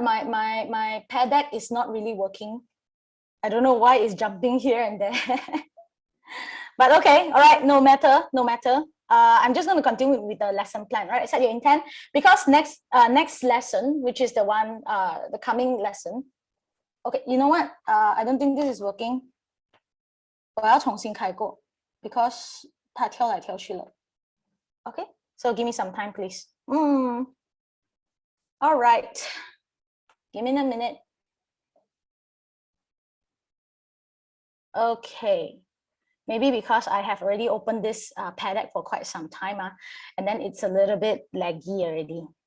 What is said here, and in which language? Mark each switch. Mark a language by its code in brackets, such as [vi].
[en] My pair deck is not really working. I don't know why it's jumping here and there. But okay, all right, no matter. I'm just going to continue with the lesson plan, right? Set your intent, because next lesson, which is the one, the coming lesson, Okay, you know what? I don't think this is working. [zh] 我要重新开过 [en] because [zh] 它跳来跳去了。 [en] Okay, so give me some time, please. All right. Give me a minute. Okay. Maybe because I have already opened this paddock for quite some time, and then it's a little bit laggy already.